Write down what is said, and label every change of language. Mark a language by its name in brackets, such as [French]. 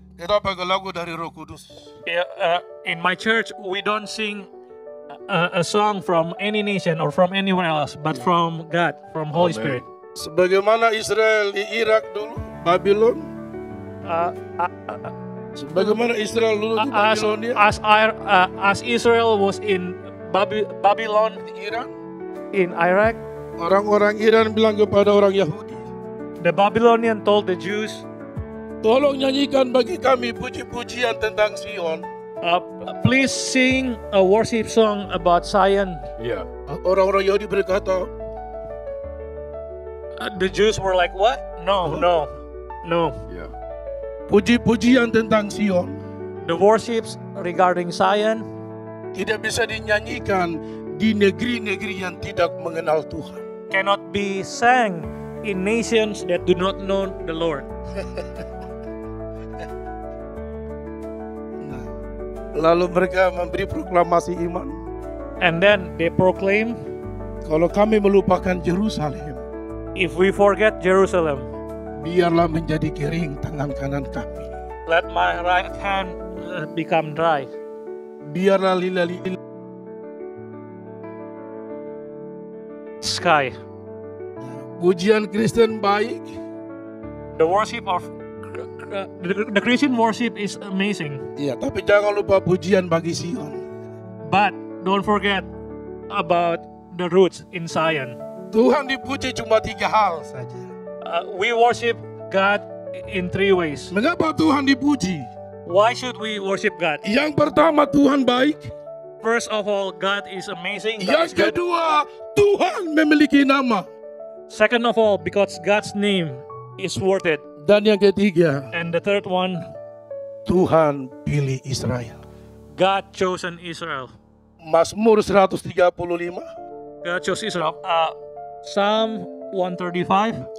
[Indonesian] Kita pakai lagu dari Roh Kudus. [English] In my church, we don't sing a song from any nation or from anywhere else, but from God, from Holy Spirit. [Indonesian] Sebagaimana Israel di Irak dulu, Babylon. Sebagaimana Israel dulu di Babilonia. [English] As Israel was in Babylon, [Indonesian] Iran, [English] in Iraq, [Indonesian] orang-orang Iran bilang kepada orang Yahudi, [English] the Babylonian told the Jews, [Indonesian] tolong nyanyikan bagi kami puji-pujian tentang Sion. [English] please sing a worship song about Zion. Yeah. [Indonesian] Orang-orang Yahudi berkata, [English] The Jews were like, what? No. Yeah. [Indonesian] puji-pujian tentang Sion [English] The worships regarding Zion [Indonesian] tidak bisa dinyanyikan di negeri-negeri yang tidak mengenal Tuhan. [English] cannot be sang in nations that do not know the Lord. [Indonesian] Lalu mereka memberi proklamasi iman. [English] And then they proclaim, [Indonesian] Kalau kami melupakan Yerusalem, [English] if we forget Jerusalem, [Indonesian] biarlah menjadi kering tangan kanan kami. [English] let my right hand become dry. [Indonesian] Biarlah lila-lila Sky. pujian Kristen baik, [English] The worship of the Christian worship is amazing, [Indonesian] ya, tapi jangan lupa pujian bagi Sion. [English] but don't forget about the roots in Zion. [Indonesian] Tuhan dipuji cuma 3 hal saja. [English] We worship God in 3 ways. [Indonesian] Mengapa Tuhan dipuji? [English] Why should we worship God? [Indonesian] Yang pertama, Tuhan baik. [English] First of all, God is amazing. God is good. [Indonesian] kedua, Tuhan memiliki nama. [English] Second of all, because God's name is worth it. [Indonesian] Dan yang ketiga, [English] And the third one, [Indonesian] Tuhan pilih Israel. [English] God chosen Israel. [Indonesian] Mazmur 135 [English] God chose Israel. Psalm 135,